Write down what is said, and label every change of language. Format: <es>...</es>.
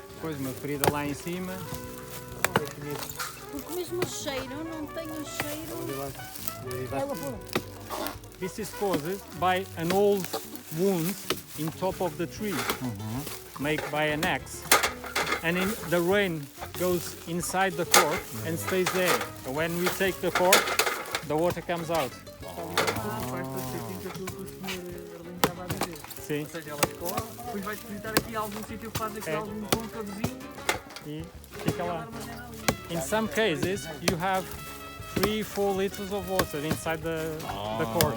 <pt>Depois uma ferida lá em cima. Porque mesmo o cheiro, não tem o cheiro.</pt> <en>This is caused by an old wound in top of the tree, made by an axe. And the rain goes inside the cork and stays there. And when we take the cork, the water comes out.</en> <pt>Sim. Ou seja, ela escorre, depois vai depositar aqui algum sítio que faz aqui algum côncavezinho E fica lá.</pt> <en>In some cases, you have 3-4 liters of water inside the cork.</en>